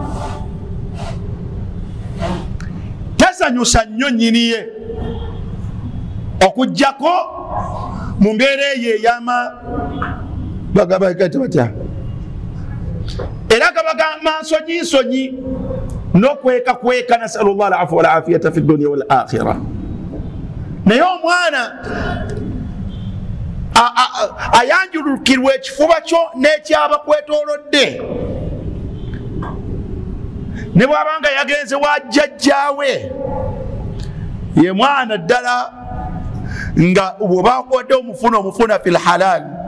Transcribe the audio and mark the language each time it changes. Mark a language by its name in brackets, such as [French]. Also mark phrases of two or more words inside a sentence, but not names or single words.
[Ganda] tasanyusa nnyo nnyiniye okuggyako mu mbeera eyo ey'ama bagabagati batya, era gabaga nsonyi n'okweka [Arabic] نسأل الله العفو والعافية في الدنيا والآخرة. [Ganda] Naye omwana ayanjulukirwa ekifuba kyo n'ekyabakwetoolodde, ne bw'abanga yagenze wa jjajjaawe, ye mwana ddala nga bw'oba akodde omufuna [Arabic] في الحلال.